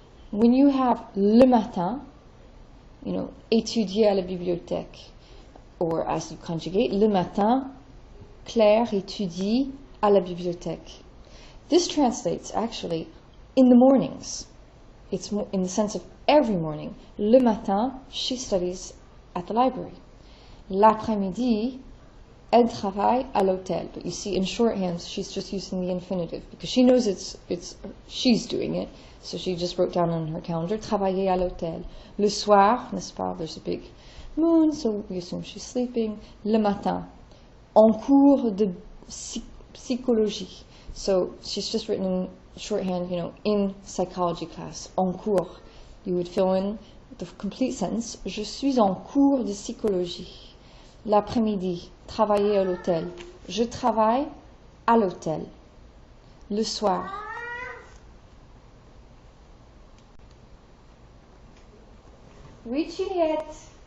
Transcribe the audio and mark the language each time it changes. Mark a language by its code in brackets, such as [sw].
[en] When you have [fr] le matin, étudier à la bibliothèque, [en] or as you conjugate, [fr] le matin, Claire étudie à la bibliothèque. [en] This translates actually in the mornings. It's in the sense of every morning. [fr] Le matin, [en] she studies at the library. [fr] L'après-midi, elle travaille à l'hôtel. [en] But you see, in shorthand, she's just using the infinitive because she knows it's she's doing it. So she just wrote down on her calendar, [fr] travailler à l'hôtel. Le soir, n'est-ce pas? [en] There's a big moon, so we assume she's sleeping. [fr] Le matin, en cours de psychologie. [en] So she's just written in shorthand, in psychology class. [fr] En cours. [en] You would fill in the complete sentence. [fr] Je suis en cours de psychologie. L'après-midi, travailler à l'hôtel. Je travaille à l'hôtel. Le soir. Oui, Juliette.